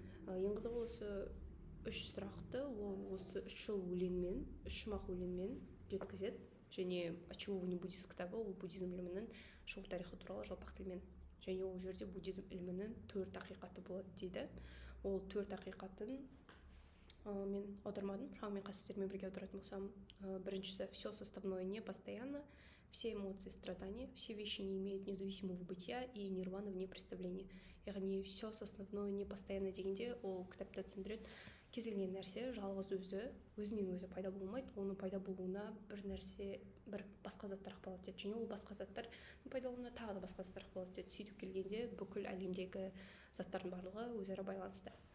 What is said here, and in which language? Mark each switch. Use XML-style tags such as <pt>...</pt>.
<kk>Ең қызығы, осы 3 сұрақты ол осы 3 жыл өлеңмен, 3 шумақ өлеңмен жеткізеді. Және «Очарованный буддист» кітабы ол буддизм ілімінің шығу тарихы туралы жалпақ тілмен. Және ол жерде буддизм ілімінің 4 ақиқаты болады дейді. Ол 4 ақиқатын мен аудармадым, шамамен қастермен бірге аударатын болсам. Біріншісі:</kk> <ru>все составное не постоянно, все эмоции страдания, все вещи не имеют независимого бытия и нирвана вне представления.</ru> <kk>Яғни</kk> <ru>все составное не постоянно</ru> <kk>дегенде ол кітапта түсіндіреді, кез келген нәрсе жалғыз өзінен өзі пайда болмайды, оның пайда болуына бір басқа заттар ықпал етеді, және ол басқа заттар пайда болуына тағы да басқа заттар ықпал етеді. Сөйтіп келгенде бүкіл әлемдегі заттардың барлығы өзара байланысты.</kk>